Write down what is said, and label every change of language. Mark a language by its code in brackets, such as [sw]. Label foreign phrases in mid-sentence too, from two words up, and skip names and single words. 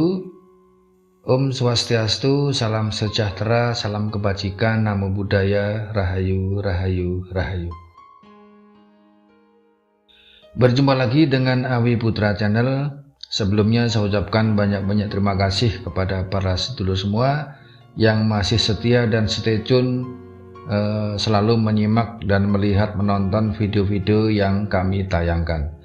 [ban] Om Swastiastu, [id] salam sejahtera, salam kebajikan, [pi] namo buddhaya, [id] rahayu, rahayu, rahayu. Berjumpa lagi dengan Awi Putra Channel. Sebelumnya saya ucapkan banyak-banyak terima kasih kepada para sedulur semua yang masih setia dan [en] stay tune, [id] selalu menyimak dan melihat menonton video-video yang kami tayangkan.